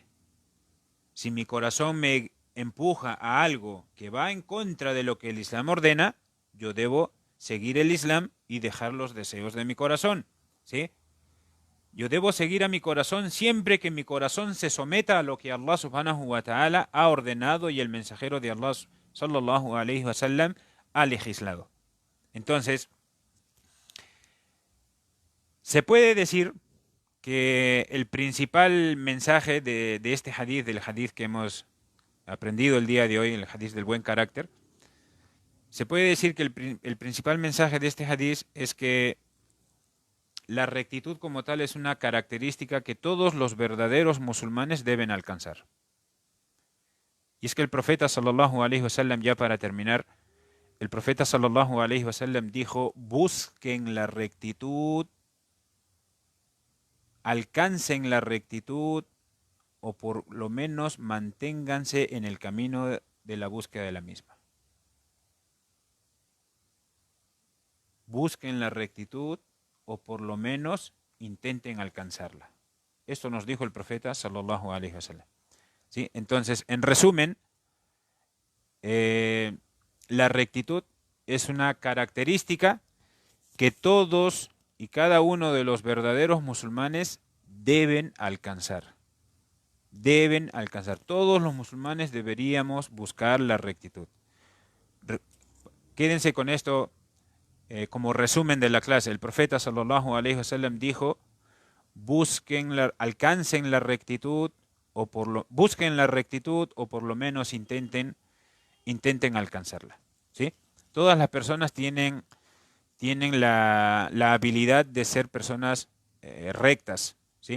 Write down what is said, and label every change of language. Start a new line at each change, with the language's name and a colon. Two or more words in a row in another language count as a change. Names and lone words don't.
Spanish: Si mi corazón me empuja a algo que va en contra de lo que el Islam ordena, yo debo seguir el Islam y dejar los deseos de mi corazón, ¿sí? Yo debo seguir a mi corazón siempre que mi corazón se someta a lo que Allah
Arabic: سبحانه وتعالى
Spanish: ha ordenado y el mensajero de Allah
Arabic: صلى الله عليه وسلم
Spanish: ha legislado. Entonces, se puede decir que el principal mensaje de este hadith, del hadith que hemos aprendido el día de hoy, el hadith del buen carácter, se puede decir que el principal mensaje de este hadith es que la rectitud como tal es una característica que todos los verdaderos musulmanes deben alcanzar. Y es que el profeta
Arabic: صلى الله عليه وسلم,
Spanish: ya para terminar, el profeta
Arabic: صلى الله عليه وسلم
Spanish: dijo: busquen la rectitud, alcancen la rectitud, o por lo menos manténganse en el camino de la búsqueda de la misma. Busquen la rectitud o por lo menos intenten alcanzarla. Esto nos dijo el profeta
Arabic: صلى الله عليه وسلم.
Spanish: ¿Sí? Entonces, en resumen, la rectitud es una característica que todos y cada uno de los verdaderos musulmanes deben alcanzar. Deben alcanzar. Todos los musulmanes deberíamos buscar la rectitud. Quédense con esto como resumen de la clase. El profeta
Arabic: صلى الله عليه وسلم
Spanish: dijo: alcancen la rectitud busquen la rectitud o por lo menos intenten alcanzarla. ¿Sí? Todas las personas tienen la habilidad de ser personas rectas, ¿sí?